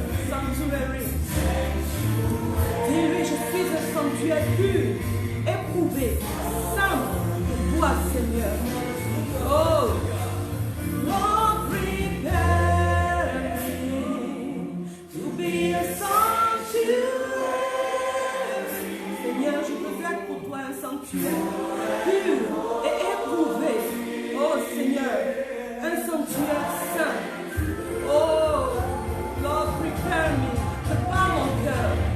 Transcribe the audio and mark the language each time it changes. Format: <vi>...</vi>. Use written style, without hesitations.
<fr>Sanctuary. Dis-lui, je suis un sanctuaire pur, éprouvé, saint pour toi, Seigneur.</fr> <en>Oh, Lord, prepare me to be a sanctuary.</en> <fr>Seigneur, je veux être pour toi un sanctuaire pur et éprouvé. Oh Seigneur, un sanctuaire saint.</fr> <en>Oh, Lord, prepare me.</en> <fr>Prépare mon cœur.</fr>